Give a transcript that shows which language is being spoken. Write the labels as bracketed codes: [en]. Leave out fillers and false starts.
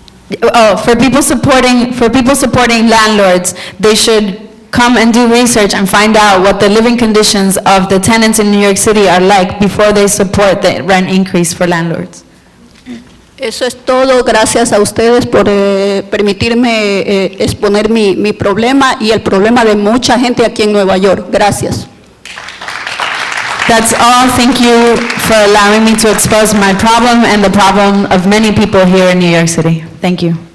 [en] For people supporting landlords, they should come and do research and find out what the living conditions of the tenants in New York City are like before they support the rent increase for landlords. [es] Eso es todo. Gracias a ustedes por permitirme exponer mi problema y el problema de mucha gente aquí en Nueva York. Gracias. [en] That's all. Thank you for allowing me to expose my problem and the problem of many people here in New York City. Thank you.